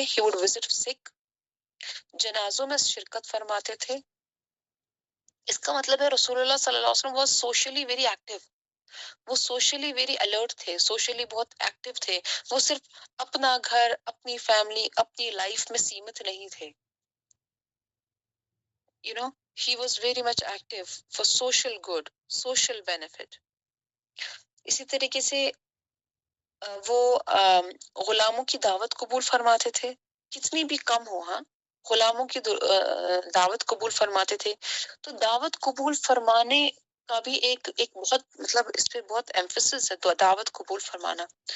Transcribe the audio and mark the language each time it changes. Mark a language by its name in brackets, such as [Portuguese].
[English] he would visit sick، [Urdu] جنازوں میں شرکت فرماتے تھے. اس کا مطلب ہے رسول اللہ صلی اللہ علیہ وسلم [English] was socially very active، [Urdu] وہ [English] socially very alert [Urdu] تھے، سوشلی بہت ایکٹیو تھے. وہ صرف اپنا گھر، اپنی فیملی، اپنی لائف میں سیمت نہیں تھے. [English] You know, he was very much active for social good, social benefit. [Urdu] اسی طریقے سے وہ غلاموں کی دعوت قبول فرماتے تھے، کتنی بھی کم ہو، ہاں غلاموں کی دعوت قبول فرماتے تھے. تو دعوت قبول فرمانے کا بھی ایک بہت مطلب اس پہ بہت ایمفسس ہے، تو دعوت قبول فرمانا.